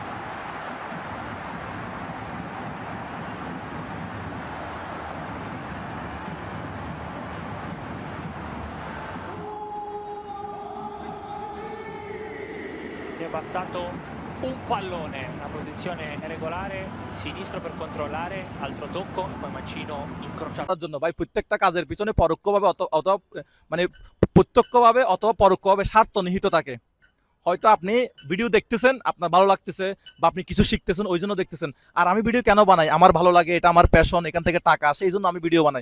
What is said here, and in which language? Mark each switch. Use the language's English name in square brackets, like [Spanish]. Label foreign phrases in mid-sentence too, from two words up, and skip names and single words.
[Italian] È bastato un pallone, una posizione regolare, sinistro per controllare, altro tocco, poi mancino incrociato. [Bangla] তার জন্য ভাই প্রত্যেকটা কাজের পিছনে পরোক্ষভাবে অথবা মানে প্রত্যক্ষভাবে অথবা পরোক্ষভাবে স্বার্থ নিহিত থাকে। হয়তো আপনি ভিডিও দেখতেছেন, আপনার ভালো লাগতেছে বা আপনি কিছু শিখতেছেন ওই জন্য দেখতেছেন। আর আমি ভিডিও কেন বানাই? আমার ভালো লাগে, এটা আমার প্যাশন, এখান থেকে টাকা আসে, এই জন্য আমি ভিডিও বানাই।